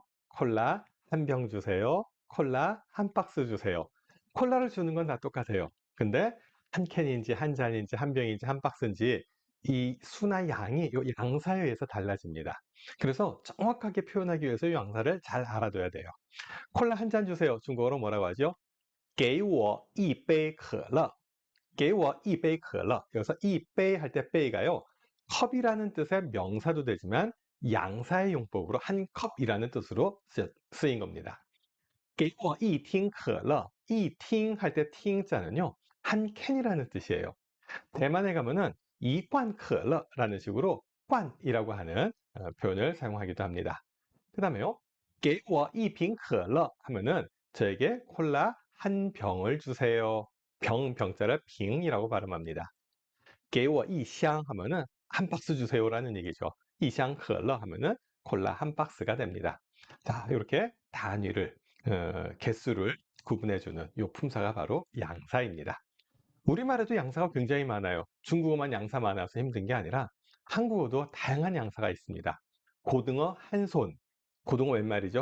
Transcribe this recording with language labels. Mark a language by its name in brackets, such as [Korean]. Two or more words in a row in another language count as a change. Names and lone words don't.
[Korean] 콜라 한 병 주세요. 콜라 한 박스 주세요. 콜라를 주는 건 다 똑같아요. 근데 한 캔인지 한 잔인지 한 병인지 한 박스인지 이 수나 양이 요 양사에 의해서 달라집니다. 그래서 정확하게 표현하기 위해서 이 양사를 잘 알아둬야 돼요. 콜라 한 잔 주세요. 중국어로 뭐라고 하죠? [Chinese] 给我一杯可乐. 给我一杯可乐. [Korean] 여기서 이베이 할 때 베이가요. 컵이라는 뜻의 명사도 되지만 양사의 용법으로 한 컵이라는 뜻으로 쓰인 겁니다. [Chinese] 给我一听可乐. [Korean] 이팅 할 때 팅자는요. 한 캔이라는 뜻이에요. 대만에 가면은 이관可乐라는 식으로 관이라고 하는 표현을 사용하기도 합니다. 그 다음에요. [Chinese] 给我一瓶可乐 [Korean] 하면은 저에게 콜라 한 병을 주세요. 병자를 빙이라고 발음합니다. [Chinese] 给我一箱 [Korean] 하면은 한 박스 주세요라는 얘기죠. [Chinese] 一箱可乐 [Korean] 하면은 콜라 한 박스가 됩니다. 자, 이렇게 단위를 개수를 구분해주는 이 품사가 바로 양사입니다. 우리말에도 양사가 굉장히 많아요. 중국어만 양사 많아서 힘든 게 아니라 한국어도 다양한 양사가 있습니다. 고등어 한 손, 고등어 몇 마리죠?